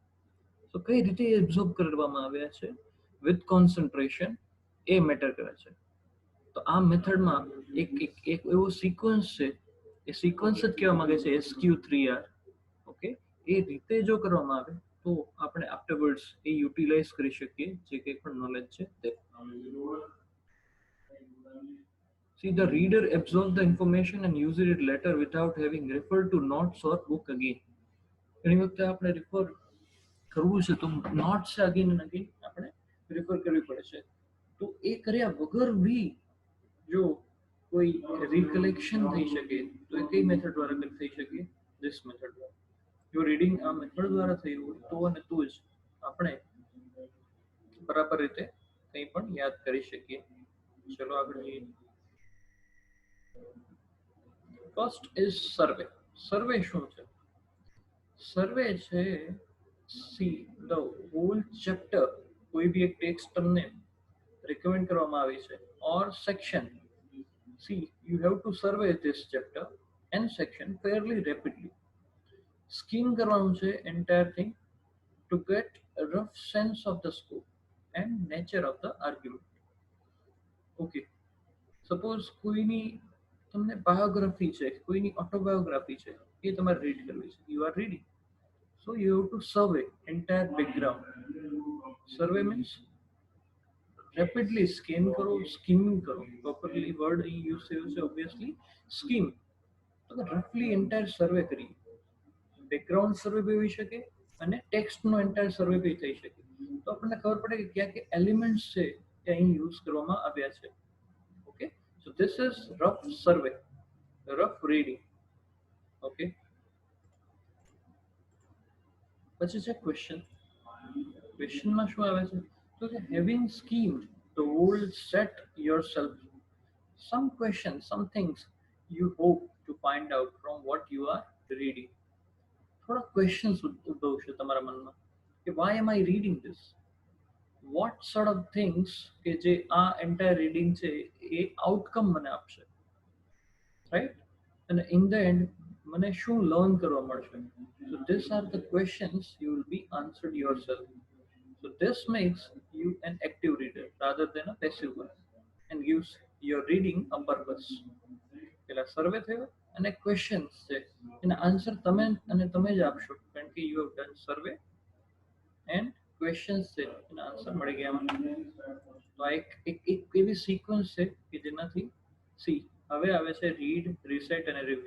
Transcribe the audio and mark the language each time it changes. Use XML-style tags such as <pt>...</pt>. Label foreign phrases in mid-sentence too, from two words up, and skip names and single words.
<gu>તો કઈ રીતે એબ્ઝોર્બ કરવામાં આવ્યા છે</gu> <en>with concentration,</en> <gu>એ મેટર કરે છે. તો આ મેથડમાં એક એક એવો સિક્વન્સ છે, એ સિક્વન્સ જ કહેવા માંગે છે SQ3R. ઓકે, એ રીતે જો કરવામાં આવે તો આપણે આફ્ટરવર્ડ્સ એ યુટિલાઇઝ કરી શકીએ જે કંઈ પણ નોલેજ છે તે.</gu> <en>See, the reader absorbs the information and uses it later without having referred to notes or book again.</en> <gu>ઘણી વખતે આપણે રિફર કરવું છે તો નોટ્સ છે</gu> <en>again and again</en> <gu>આપણે રિફર કરવી પડે છે. તો એ કર્યા વગર બી જો કોઈ રિકલેક્શન થઈ શકે તો એ કઈ મેથડ દ્વારા થઈ શકે?</gu> <en>this method</en> <gu>દ્વારા. જો રીડિંગ આ મેથડ દ્વારા થયું હોય તો અને તો જ આપણે બરાબર રીતે કંઈ પણ યાદ કરી શકીએ. ચલો આગળ જઈએ.</gu> <en>first is survey.</en> <gu>સર્વે શું છે? સર્વે છે</gu> <en>see the whole chapter,</en> <gu>કોઈ બી એક ટેક્સ્ટ તમને રિકમેન્ડ કરવામાં આવી છે ઓર સેક્શન.</gu> <en>See, you have to survey this chapter and section fairly rapidly. Skim</en> <gu>કરવાનું છે</gu> <en>entire thing to get a rough sense of the scope and nature of the argument. Okay, suppose</en> <gu>કોઈની તમને બાયોગ્રાફી છે, કોઈની ઓટોબાયોગ્રાફી છે, એ તમારે રીડ કરવી છે.</gu> <en>You are reading, so you have to survey entire background. Survey means rapidly scan કરો, સ્કીમિંગ કરો. properly word</en> <gu>અહીં યુઝ થયો છે</gu> <en>obviously skim.</en> <gu>તો</gu> <en>roughly entire survey</en> <gu>કરીએ.</gu> <en>background survey</en> <gu>બી હોઈ શકે અને ટેક્સ્ટનો</gu> <en>entire survey</en> <gu>બી થઈ શકે. તો આપણને ખબર પડે કે ક્યાં કે એલિમેન્ટ્સ છે એ અહીં યુઝ કરવામાં આવ્યા છે.</gu> <en>okay, so this is rough survey, rough reading.</en> <gu>ઓકે, પછી છે ક્વેશ્ચન. ક્વેશ્ચનમાં શું આવે છે?</gu> <en>તો કે having schemed the whole set yourself, some questions, some things you hope to find out from what you are reading.</en> <gu>થોડા ક્વેશ્ચન્સ ઉદ્ભવશે તમારા મનમાં કે</gu> <en>why am I reading this? What sort of things</en> <gu>કે જે આ</gu> <en>entire reading</en> <gu>છે એ આઉટકમ મને આપશે, રાઈટ? અને</gu> <en>in the end</en> <gu>મને શું લર્ન કરવા મળશે?</gu> <en>So these are the questions you will be answered yourself. So this makes you an active reader rather than a passive one and gives your reading a purpose.</en> <gu>પેલા સર્વે થયો અને ક્વેશ્ચન્સ છે એના આન્સર તમે અને તમે જ આપશો, કારણ કે</gu> <en>you have done survey and questions</en> <gu>છે એના આન્સર મળી ગયા. તો આ એક એવી સિક્વન્સ છે કે જેનાથી સી હવે આવે છે</gu> <en>read, recite</en> <gu>અને રિવ્યુ.</gu>